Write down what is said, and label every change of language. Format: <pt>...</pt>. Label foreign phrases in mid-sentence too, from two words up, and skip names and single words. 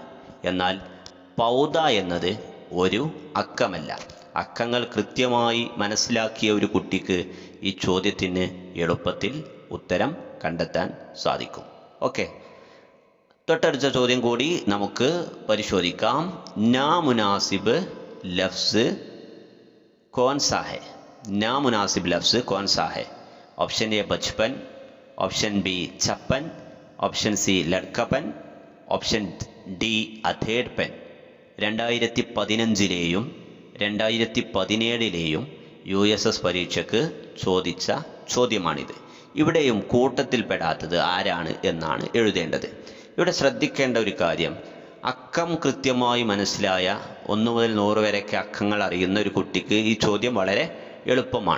<ml>എന്നാൽ പൗദ എന്നത് ഒരു അക്കമല്ല. അക്കങ്ങൾ കൃത്യമായി മനസ്സിലാക്കിയ ഒരു കുട്ടിക്ക് ഈ ചോദ്യത്തിന് എളുപ്പത്തിൽ ഉത്തരം കണ്ടെത്താൻ സാധിക്കും. ഓക്കെ, തൊട്ടടുത്ത ചോദ്യം കൂടി നമുക്ക് പരിശോധിക്കാം.</ml> <ur>نامناسب لفظ کون سا ہے? نامناسب لفظ کون سا ہے? آپشن اے بچپن، آپشن بی چھپن، آپشن سی لڑکپن, آپشن ڈی ادھیڑپن.</ur> <ml>2015 2017 USS പരീക്ഷയ്ക്ക് ചോദിച്ച ചോദ്യമാണിത്. ഇവിടെയും കൂട്ടത്തിൽപ്പെടാത്തത് ആരാണ് എന്നാണ് എഴുതേണ്ടത്. ഇവിടെ ശ്രദ്ധിക്കേണ്ട ഒരു കാര്യം, അക്കം കൃത്യമായി മനസ്സിലായ 1 മുതൽ 100 വരെയൊക്കെ അക്കങ്ങൾ അറിയുന്ന ഒരു കുട്ടിക്ക് ഈ ചോദ്യം വളരെ എളുപ്പമാണ്.</ml>